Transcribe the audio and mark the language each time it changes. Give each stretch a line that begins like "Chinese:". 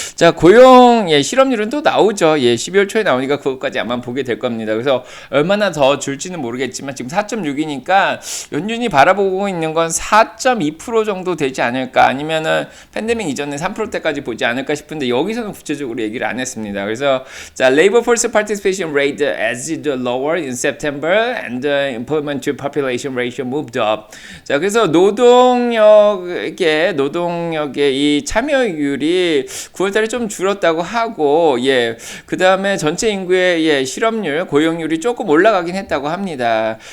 Korean: 자, 고용 실업률은 또 나오죠. 12월 초에 나오니까 그것까지 아마 보게 될 겁니다. 그래서 얼마나 더 줄지는 모르겠지만 지금 4.6이니까 연준이 바라보고 있는 건 4.2% 정도 되지 않을까, 아니면은 팬데믹 이전에 3%대까지 보지 않을까 싶은데 여기서는 구체적으로 얘기를 안 했습니다.
English: 그래서 자, labor force participation rate as lower in September and the employment to population ratio moved up.
Korean: 자, 그래서 노동력의 이 참여율이 9월달에 좀 줄었다고 하고, 그 다음에 전체 인구의 실업률, 고용률이 조금 올라가긴 했다고 합니다.